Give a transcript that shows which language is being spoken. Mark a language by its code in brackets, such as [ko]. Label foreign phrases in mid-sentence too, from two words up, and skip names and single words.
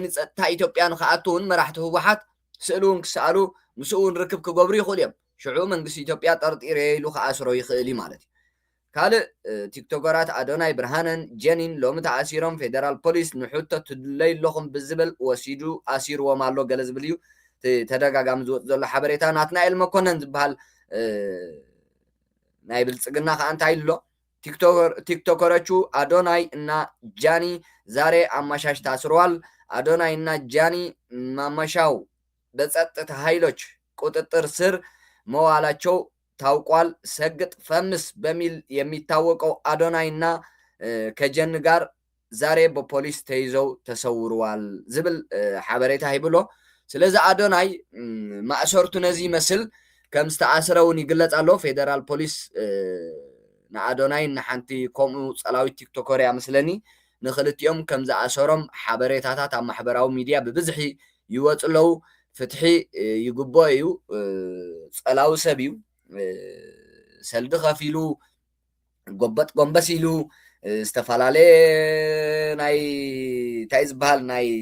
[ti] ፀጥታ ኢትዮጵያ ንኽኣቱ እውን መራሕቲ ህወሓት ስእሉ እውን ክሰኣሉ ምስኡ እውን ርክብ ክገብሩ ይኽእሉ እዮም ሽዑ መንግስቲ ኢትዮጵያ ጠርጢረ ኢሉ ከኣስሮ ይኽእል እዩ ማለት እዩ ካልእ ቲክቶከራት ኣዶናይ ብርሃነን ጀኒን ሎሚ ተኣሲሮም ፌደራል ፖሊስ ንሕቶ ትድለይ ኣለኹም ብዝብል ወሲዱ ኣሲርዎም ኣሎ ገለ ዝብል እዩ ተደጋጋሚ ዝወፅ ዘሎ ሓበሬታ ናትናኤል መኮነን ዝበሃል ናይ ብልፅግና ከዓ እንታይ ኢሉ [am] ቲክቶከሮቹ አዶናይ እና ጃኒ ዛሬ አመሻሽ ታስረዋል። አዶናይ እና ጃኒ ማመሻው በጸጥታ ኃይሎች ቁጥጥር ስር መዋላቸው ታውቋል። ሰግጥ ፈምስ በሚል የሚታወቀው አዶናይ እና ከጀን ጋር ዛሬ በፖሊስ ተይዘው ተሰውረዋል ዝብል [ti] ሓበሬታ ይብሎ። ስለዚ አዶናይ ማእሰርቱ ነዚ መስል ከም ዝተኣስረውን ይግለጽ ኣሎ። ፌደራል ፖሊስ ንአዶናይ ንሓንቲ ከምኡ ጸላዊት ቲክቶከር እያ መስለኒ ንኽልቲኦም ከም ዝኣሰሮም ሓበሬታታት ኣብ ማሕበራዊ ሚድያ ብብዝሒ ይወፁ ኣለው። ፍትሒ ይግቦ እዩ። ጸላዊ ሰብ እዩ። ሰልዲ ከፊሉ ጎበጥ ጎንበስ ኢሉ ዝተፈላለየ ናይ እንታይ ዝበሃል ናይ